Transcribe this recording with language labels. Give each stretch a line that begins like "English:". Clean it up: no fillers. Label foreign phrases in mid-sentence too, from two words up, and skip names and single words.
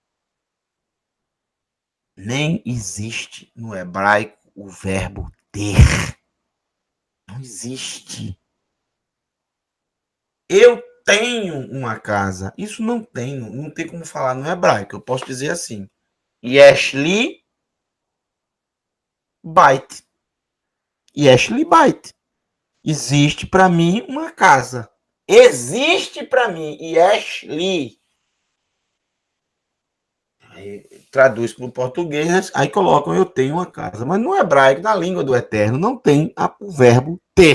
Portuguese: Nem existe no hebraico o verbo ter. Não existe. Eu tenho uma casa. Isso não tem como falar no hebraico. Eu posso dizer assim:
Hebrew: יש לי בית. יש לי בית.
Portuguese: Existe para mim uma casa. Existe para mim. Yeshli. Aí traduz para o português, aí colocam eu tenho uma casa. Mas no hebraico, na língua do Eterno, não tem o verbo ter.